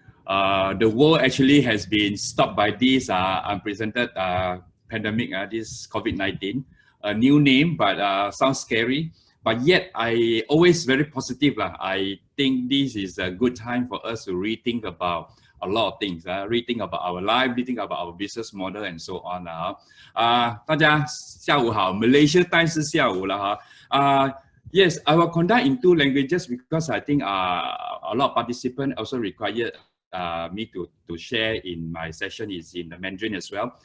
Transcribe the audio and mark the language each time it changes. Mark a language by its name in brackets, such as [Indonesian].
[English] The world actually has been stopped by this unprecedented pandemic, this COVID-19. A new name, but sounds scary. But yet, I always very positive. I think this is a good time for us to rethink about a lot of things, rethink about our life, rethink about our business model, and so on. [Chinese] 大家下午好 ， [English] Malaysia time [Chinese] 是下午了哈。 [English] Yes, I will conduct in 2 languages because I think a lot of participants also required me to share in my session is in the Mandarin as well.